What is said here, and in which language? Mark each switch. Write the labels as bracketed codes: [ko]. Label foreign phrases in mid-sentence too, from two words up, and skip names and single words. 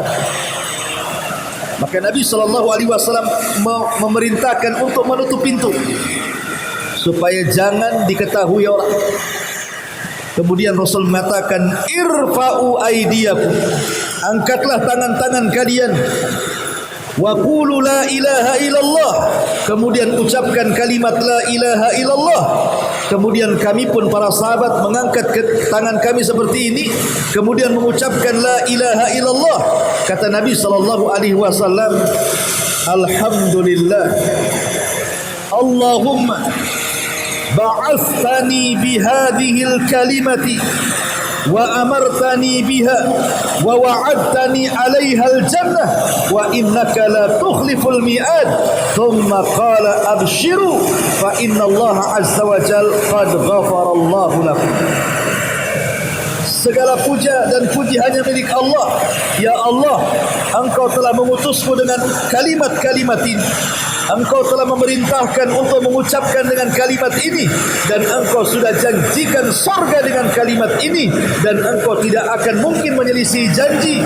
[id] Maka Nabi [ar] صلى الله عليه وسلم [id] memerintahkan untuk menutup pintu supaya jangan diketahui orang. Kemudian Rasul mengatakan, [ar] ارفعوا أيديكم, [id] angkatlah tangan-tangan kalian, [ar] وقولوا لا إله إلا الله, [id] kemudian ucapkan kalimat [ar] لا إله إلا الله. [id] Kemudian kami pun para sahabat mengangkat tangan kami seperti ini, kemudian mengucapkan [ar] لا إله إلا الله. [id] Kata Nabi [ar] صلى الله عليه وسلم الحمد لله اللهم بعثني بهذه الكلمة وأمرتني بها ووعدتني عليها الجنة وإنك لا تخلف الميعاد ثم قال أبشروا فإن الله عز وجل قد غفر الله لكم. [id] Segala puja dan puji hanya milik Allah. Ya Allah, Engkau telah mengutusku dengan kalimat-kalimat ini. Engkau telah memerintahkan untuk mengucapkan dengan kalimat ini, dan Engkau sudah janjikan surga dengan kalimat ini, dan Engkau tidak akan mungkin menyelisih janji.